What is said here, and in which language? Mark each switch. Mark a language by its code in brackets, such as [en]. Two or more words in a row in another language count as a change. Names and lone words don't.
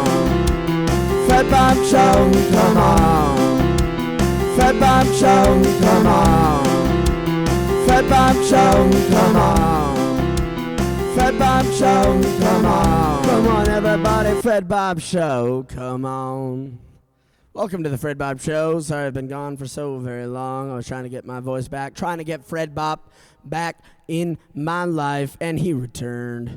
[en] Freddbobb Show, come on. Freddbobb Show, come on. Freddbobb Show, come on. Freddbobb Show, come on. Come on, everybody, Freddbobb Show, come on. Welcome to the Freddbobb Show. Sorry I've been gone for so very long. I was trying to get my voice back, trying to get Freddbobb back in my life, and he returned.